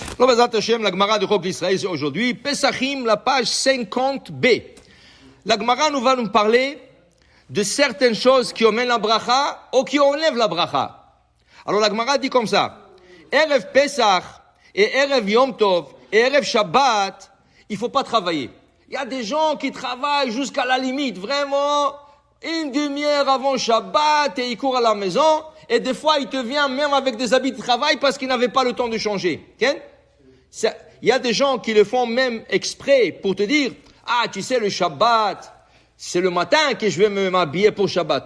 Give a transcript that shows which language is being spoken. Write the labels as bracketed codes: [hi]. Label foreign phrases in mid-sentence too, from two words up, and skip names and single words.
[fr] Alors, [he] בעזרת השם, [fr] la Gemara de Chok l'Israël, c'est aujourd'hui, Pesachim, la page 50b. La Gemara va nous parler de certaines choses qui emmènent la bracha ou qui enlèvent la bracha. Alors, la Gemara dit comme ça, [he] ערב פסח et ערב יום טוב et ערב שבת, [fr] il faut pas travailler. Il y a des gens qui travaillent jusqu'à la limite, vraiment, une demi-heure avant Shabbat et ils courent à la maison. Et des fois, il te vient même avec des habits de travail parce qu'ils n'avaient pas le temps de changer. Okay? Il y a des gens qui le font même exprès pour te dire, ah, tu sais, le Shabbat, c'est le matin que je vais m'habiller pour Shabbat.